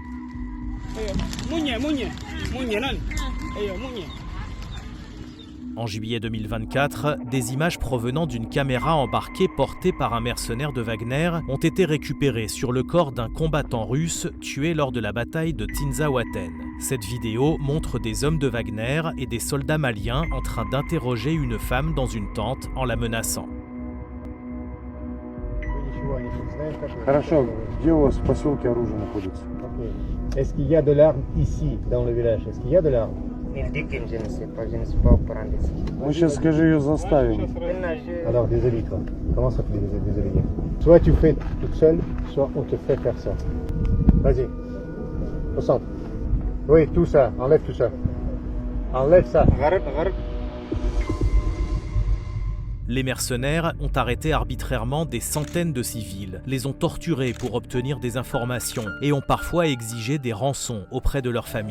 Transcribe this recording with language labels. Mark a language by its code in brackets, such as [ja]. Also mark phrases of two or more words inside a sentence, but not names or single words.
[fr] En juillet 2024, des images provenant d'une caméra embarquée portée par un mercenaire de Wagner ont été récupérées sur le corps d'un combattant russe tué lors de la bataille de Tinzaouaten. Cette vidéo montre des hommes de Wagner et des soldats maliens en train d'interroger une femme dans une tente en la menaçant. [ru] Хорошо, где у вас в поселке оружие находится? [fr] Est-ce qu'il y a de l'arme ici, dans le village? Est-ce qu'il y a de l'arme? [ru] Мы сейчас, скажи, ее заставим. [fr] Alors, désolé toi. Comment ça fait désolé? Soit tu fais toute seule, soit on te fait faire ça. Vas-y. Au centre. Oui, tout ça. Enlève tout ça. Enlève ça. Les mercenaires ont arrêté arbitrairement des centaines de civils, les ont torturés pour obtenir des informations et ont parfois exigé des rançons auprès de leurs familles.